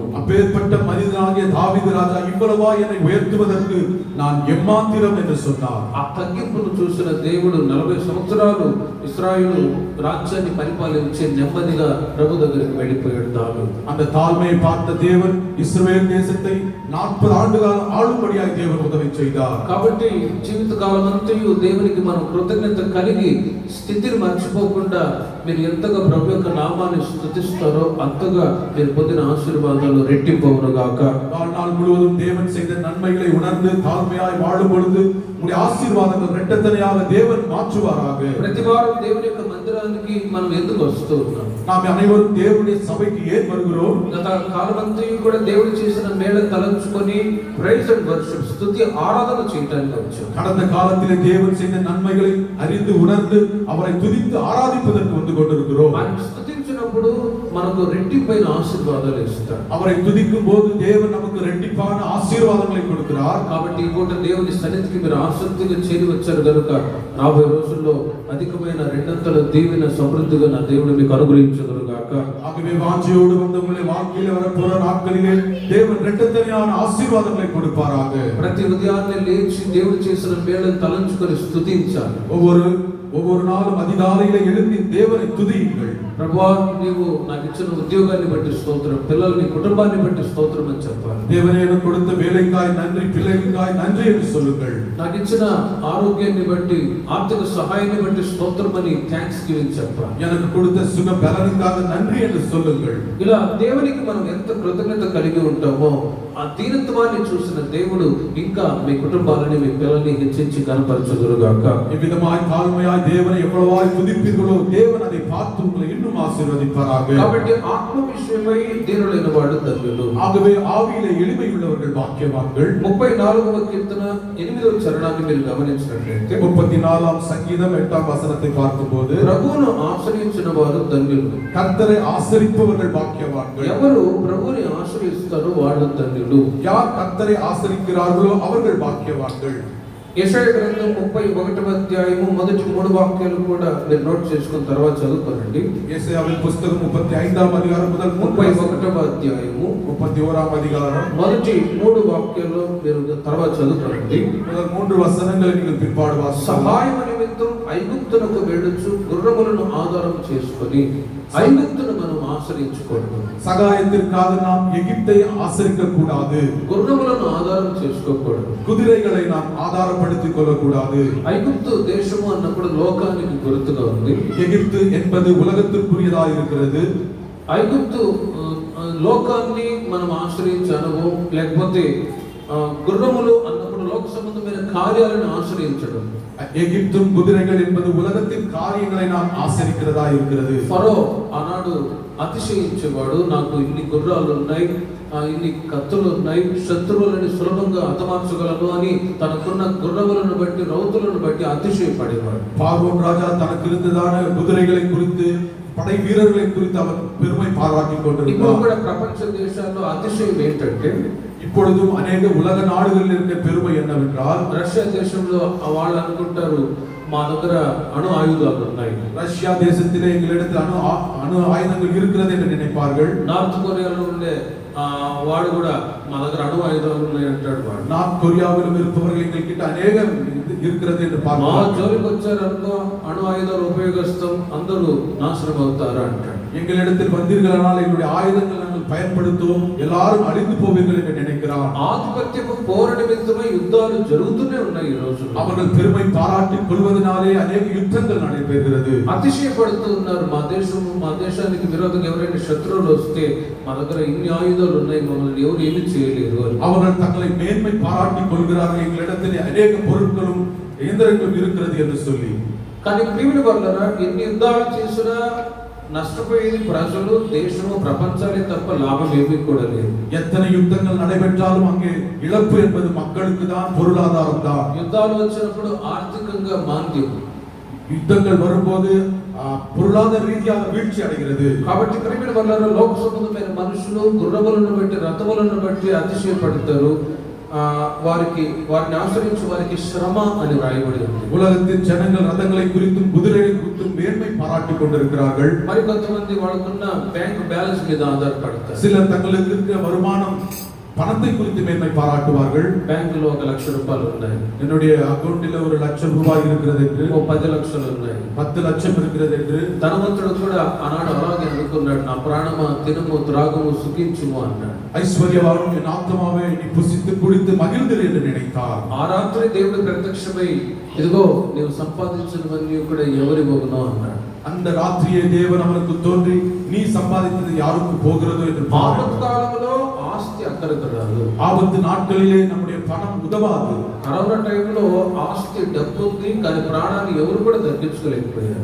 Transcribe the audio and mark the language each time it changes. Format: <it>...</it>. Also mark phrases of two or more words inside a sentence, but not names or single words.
<ta>அப்பேற்பட்ட மனிதனாகிய தாவீது ராஜா இவ்வளவா என்னை உயர்த்துவதற்கு நான் எம்மாத்திரம் என்று சொன்னார்.</ta> <te>ఆ తగ్గింపును చూసిన దేవుడు 40 సంవత్సరాలు ఇశ్రాయేలు రాజ్యాన్ని పరిపాలించి నెమ్మదిగా ప్రభు దగ్గరికి వెళ్ళిపోయాడు దావీదు.</te> <ta>அந்த தாழ்மையை பார்த்த தேவன் இஸ்ரவேல் தேசத்தை 40 ஆண்டுகாலம் ஆளும்படியாய் தேவன் உதவி செய்தார்.</ta> <te>కాబట్టి జీవితకాలం అంతయు దేవునికి మనం కృతజ్ఞత కలిగి స్థితిని మర్చిపోకుండా మీరు ఎంతగా ప్రభు యొక్క నామాన్ని స్తుతిస్తారో అంతగా మీరు పొందిన ఆశీర్వాదాలు రెట్టింపవును గాక.</te> <ta>வாழ்நாள் முழுவதும் தேவன் செய்த நன்மைகளை உணர்ந்து தாழ்மையாய் வாழும் பொழுது உங்களுடைய ఆశీర్వాదங்கள் ரெட்டத்தனையாக தேவன் மாற்றுவாராக.</ta> <te>ప్రతి వారం దేవుని యొక్క మందిరానికి మనం ఎందుకు వస్తూ ఉన్నాం?</te> <ta>நாம் அனைவரும் தேவனுடைய சபைக்கு ஏன் வருகிறோம்?</ta> <te>గత కాలమంతయు కూడా దేవుడు చేసిన మేళను తలంచుకొని</te> <en>praise and worship,</en> <te>స్తుతి ఆరాధన చేయడానికి వచ్చాం.</te> <ta>கடந்த காலத்திலே தேவன் செய்த நன்மைகளை அறிந்து உணர்ந்து அவரை துதித்து ஆராதிப்பதற்கு வந்து கொண்டிருக்கிறோம்.</ta> <te>ఆయన స్తుతించినప్పుడు మనకు రెట్టింపైన ఆశీర్వాదాలు ఇస్తాడు.</te> <ta>அவரை துதிக்கும் போது தேவன் நமக்கு ரெட்டிப்பான ஆசீர்வாதங்களை கொடுக்கிறார்.</ta> <te>కాబట్టి ఈ పూట దేవుని సన్నిధికి మీరు ఆసక్తిగా చేరి వచ్చారు కనుక రాబోయే రోజుల్లో అధికమైన రెండంతల దీవెన సమృద్ధిగా నా దేవుడు మీకు అనుగ్రహించుదురు గాక.</te> <ta>ஆகவே வாஞ்சையோடு வந்த உங்களுடைய வாழ்க்கையிலே வரப்போற நாட்களிலே தேவன் ரெட்டத்தனையான ஆசீர்வாதங்களை கொடுப்பாராக.</ta> <te>ప్రతి ఉదయాన్నే లేచి దేవుడు చేసిన మేళను తలంచుకొని స్తుతించాలి.</te> <ta>ஒவ்வொரு நாளும் அதிகாலையிலே எழும்பி தேவனை துதியுங்கள்.</ta> <te>ప్రభువా, నీవు నాకు ఇచ్చిన ఉద్యోగాన్ని బట్టి స్తోత్రం, పిల్లల్ని కుటుంబాన్ని బట్టి స్తోత్రం అని చెప్పాలి.</te> <ta>தேவனே எனக்கு கொடுத்த வேலைக்காய் நன்றி, பிள்ளைகளுக்காய் நன்றி என்று சொல்லுங்கள்.</ta> <te>నాకు ఇచ్చిన ఆరోగ్యాన్ని బట్టి, ఆర్థిక సహాయాన్ని బట్టి స్తోత్రం అని</te> <en>thanks giving</en> <te>చెప్పాలి.</te> <ta>எனக்கு கொடுத்த சுக பலனுக்காக நன்றி என்று சொல்லுங்கள்.</ta> <te>ఇలా దేవునికి మనం ఎంత కృతజ్ఞత కలిగి ఉంటామో ఆ దీనత్వాన్ని చూసిన దేవుడు ఇంకా మీ కుటుంబాలని, మీ పిల్లల్ని హెచ్చించి కనపరచుదురుగాక.</te> <ta>இவ்விதமாய் தாழ்மையாய் தேவனை எவ்வளவாய் துதிப்பீர்களோ தேவன் அதை பார்த்து உங்களை இன்னும் ஆசீர்வதிப்பாராக.</ta> <te>కాబట్టి ఆత్మ విషయమై దీనులైన వాడు ధన్యులు.</te> <ta>ஆகவே ஆவியிலே எளிமை உள்ளவர்கள் பாக்கியவான்கள்.</ta> <te>34వ కీర్తన 8వ చరణాన్ని మీరు గమనించినట్లయితే</te> <ta>34ஆம் சங்கீதம் 8ஆம் வசனத்தை பார்க்கும்போது,</ta> <te>ప్రభువును ఆశ్రయించిన వారు ధన్యులు.</te> <ta>கர்த்தரை ஆசரிப்பவர்கள் பாக்கியவான்கள்.</ta> <te>ఎవరు ప్రభువుని ఆశ్రయిస్తారో వాళ్ళు ధన్యులు.</te> <ta>யார் கர்த்தரை ஆசரிக்கிறார்களோ அவர்கள் பாக்கியவான்கள்.</ta> <te>యెషయా గ్రంథం 31వ అధ్యాయము మొదటి 3 వాక్యాలు కూడా మీరు నోట్ చేసుకున్న తర్వాత చదువుకోండి.</te> <ta>ஏசாயாவின் புத்தகம் 35ஆம் அதிகாரம் முதல்</ta> <te>31వ అధ్యాయము</te> <ta>31ஆம் அதிகாரம்</ta> <te>మొదటి 3 వాక్యాలు మీరు తర్వాత చదువుకోండి.</te> <ta>முதல் 3 வசனங்களை நீங்கள் பிற்பாடு வாசிக்கலாம்.</ta> <te>సహాయం నిమిత్తం ఐగుప్తునకు వెళ్ళుచు గుర్రములను ఆధారం చేసుకొని ఐగుప్తును మనం ఆశ్రయించకూడదు.</te> <ta>சகாயத்திற்காக நாம் எகிப்தை ஆசரிக்க கூடாது.</ta> <te>గుర్రములను ఆధారం చేసుకోకూడదు.</te> <ta>குதிரைகளை நாம் ஆதாரப்படுத்திக் கொள்ளக்கூடாது.</ta> <te>ఐగుప్తు దేశము అన్నప్పుడు లోకానికి గుర్తుగా ఉంది.</te> <ta>எகிப்து என்பது உலகத்திற்குரியதாக இருக்கிறது.</ta> <te>ఐగుప్తు లోకాన్ని మనం ఆశ్రయించే అనుభవం, లేకపోతే గుర్రములు అన్నప్పుడు లోక సంబంధమైన కార్యాలను ఆశ్రయించడం.</te> <ta>எகிப்தும் குதிரைகள் என்பது உலகத்தின் காரியங்களை நாம் ஆசரிக்கிறதா இருக்கிறது.</ta> <te>ఫరో ఆనాడు అతిశయించేవాడు, నాకు ఇన్ని గుర్రాలు ఉన్నాయి, ఇన్ని కత్తులు ఉన్నాయి, శత్రువులని సులభంగా హతమార్చగలను అని తనకున్న గుర్రములను బట్టి, రౌతులను బట్టి అతిశయపడేవాడు.</te> <ta>பார்வோன் ராஜா தனக்கு இருந்ததான குதிரைகளை குறித்து, படை வீரர்களை குறித்து அவர் பெருமை பாராட்டிக்</ta> <te>ఇప్పుడు</te> <ta>கொண்டிருந்தார்.</ta> <te>కూడా ప్రపంచ దేశాల్లో అతిశయం ఏంటంటే,</te> <ta>இப்பொழுதும் அநேக உலக நாடுகளில் இருக்க பெருமை என்னவென்றால்,</ta> <te>రష్యా దేశంలో వాళ్ళు అనుకుంటారు మా దగ్గర అణు ఆయుధాలు ఉన్నాయి.</te> <ta>ரஷ்யா தேசத்திலே எங்களிடத்தில் அணு ஆயுதங்கள் இருக்கிறது என்று நினைப்பார்கள்.</ta> <te>నార్త్ కొరియాలో ఉండే వాడు కూడా మా దగ్గర అణు ఆయుధాలు ఉన్నాయి అంటాడు. వాడు</te> <ta>நார்த் கொரியாவிலும் இருப்பவர்கள் எங்கள்கிட்ட அநேகம் இருக்கிறது என்று</ta> <te>మా</te> <ta>பார்ப்பார்கள்.</ta> <te>జోలికి వచ్చారనుకో అణు ఆయుధాలు ఉపయోగిస్తాం అందరూ నాశనం అవుతారు అంటాడు.</te> <ta>எங்களிடத்தில் வந்தீர்களானால் எங்களுடைய ஆயுதங்கள் நாங்கள் பயன்படுத்துவோம், எல்லாரும் அழிந்து போவீர்கள் என்று நினைக்கிறார்.</ta> <te>ఆధిపత్యపు పోరు నిమిత్తమై యుద్ధాలు జరుగుతూనే ఉన్నాయి ఈ రోజుల్లో.</te> <ta>அவர்கள் பெருமை பாராட்டிக் கொள்வதனாலே அநேக யுத்தங்கள் நடைபெறுகிறது.</ta> <te>అతిశయపడుతూ ఉన్నారు. మా దేశానికి విరోధంగా ఎవరైనా శత్రువులు వస్తే మా దగ్గర ఇన్ని ఆయుధాలు ఉన్నాయి, మమ్మల్ని ఎవరు ఏమి చేయలేరు అని.</te> <ta>அவர்கள் தங்களை மேன்மை பாராட்டிக் கொள்கிறார்கள், எங்களிடத்தில் அநேக பொருட்களும் இயந்திரங்களும் இருக்கிறது என்று சொல்லி.</ta> <te>కానీ ప్రియుని వల్లరా ఎన్ని యుద్ధాలు చేసినా నష్టపోయేది ప్రజలు, దేశము, ప్రపంచాలే తప్ప లాభం ఏమీ కూడా లేదు.</te> <ta>எத்தனை யுத்தங்கள் நடைபெற்றாலும் அங்கே இழப்பு என்பது மக்களுக்கு தான், பொருளாதாரம் தான்.</ta> <te>యుద్ధాలు వచ్చినప్పుడు ఆర్థికంగా మాంద్యం,</te> <ta>யுத்தங்கள் வரும்போது பொருளாதார ரீதியாக வீழ்ச்சி அடைகிறது.</ta> <te>కాబట్టి ప్రియుని వల్లరా లోక సంబంధమైన మనుషులు గుర్రములను బట్టి రథములను బట్టి అతిశయపడతారు. వారిని ఆశ్రయించి వారికి శ్రమ అని రాయబడి ఉంది.</te> <ta>உலகத்தின் ஜனங்கள் ரதங்களை குறித்தும் குதிரைகளை குறித்தும் மேன்மை பாராட்டிக் கொண்டிருக்கிறார்கள்.</ta> <te>మరి కొంతమంది వాళ్ళకున్న</te> <en>bank balance</en> <te>మీద ఆధారపడతారు.</te> <ta>சிலர் தங்களுக்கு இருக்கிற வருமானம் பணத்தை குறித்து மேன்மை பாராட்டுவார்கள்.</ta> <te>బ్యాంకులో 1 లక్ష రూపాయలు ఉన్నాయి,</te> <ta>என்னுடைய அக்கவுண்டில் 1 லட்சம் ரூபாய் இருக்கிறது என்று,</ta> <te>10 లక్షలు ఉన్నాయి,</te> <ta>10 லட்சம் இருக்கிறது என்று.</ta> <te>ధనవంతుడు కూడా ఆనాడు అలాగే అనుకున్నాడు, నా ప్రాణమా తినుము త్రాగుము సుఖించుము అన్నాడు.</te> <ta>ஐஸ்வர்யவானும் என் ஆத்மாவை நீ புசித்து குடித்து மகிழ்ந்திரு என்று நினைத்தார்.</ta> <te>ఆ రాత్రి దేవుడు ప్రత్యక్షమై ఇదిగో నీవు సంపాదించినవన్నీ కూడా ఎవరి పోగునో అన్నాడు.</te> <ta>அந்த ராத்திரியே தேவன் அவனுக்கு தோன்றி, நீ சம்பாதித்தது யாருக்கு போகிறதோ என்று.</ta> <te>ఆపత్ కాలంలో ఆస్తి అక్కరకు రాదు.</te> <ta>ஆபத்து நாட்களிலே நம்முடைய பணம் உதவாது.</ta> <te>కరోనా టైంలో ఆస్తి డబ్బు ఉంది, కానీ ప్రాణాన్ని ఎవరు కూడా దక్కించుకోలేకపోయారు.</te>